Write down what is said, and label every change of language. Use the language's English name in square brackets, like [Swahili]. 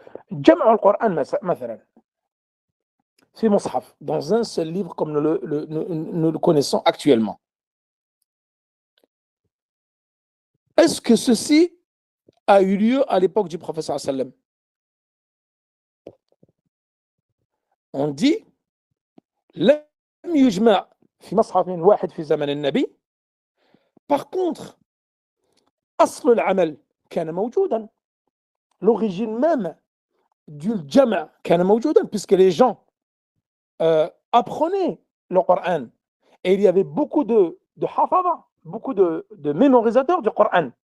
[Arabic] Jam'u al-Qur'an, مثلا, في مصحف, [French] dans un seul livre comme nous le connaissons actuellement. Est-ce que ceci a eu lieu à l'époque du prophète sallallahu alayhi wa sallam? On dit [Arabic] لم يجمع في مصحف واحد في زمن النبي. [French] Par contre, [Arabic] أصل العمل كان موجودا. [French] L'origine même du jama' [Arabic] كان موجودا, [French] puisque les gens apprenaient le Coran. Et il y avait beaucoup de hafada, beaucoup de mémorisateurs du Coran.